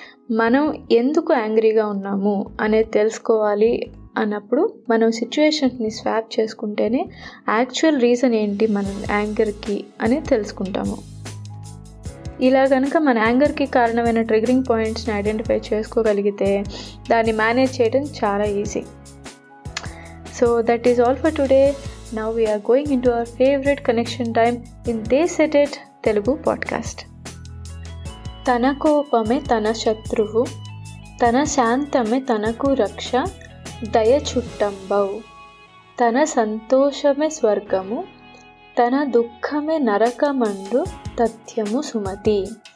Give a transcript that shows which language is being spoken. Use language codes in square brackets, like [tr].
[te] మనం ఎందుకు యాంగ్రీగా ఉన్నాము అనేది తెలుసుకోవాలి అన్నప్పుడు మనం సిచ్యువేషన్స్ని స్వాప్ చేసుకుంటేనే యాక్చువల్ రీజన్ ఏంటి మన యాంగర్కి అని తెలుసుకుంటాము. ఇలా కనుక మన యాంగర్కి కారణమైన ట్రిగరింగ్ పాయింట్స్ని ఐడెంటిఫై చేసుకోగలిగితే దాన్ని మేనేజ్ చేయడం చాలా easy. [en] So that is all for today. Now we are going into our favorite connection time in They Said It Telugu podcast. [te] తన కోపమే తన శత్రువు, తన శాంతమే తనకు రక్ష, దయ చుట్టంబౌ, తన సంతోషమే స్వర్గము, తన దుఃఖమే నరకమండు తథ్యము సుమతి.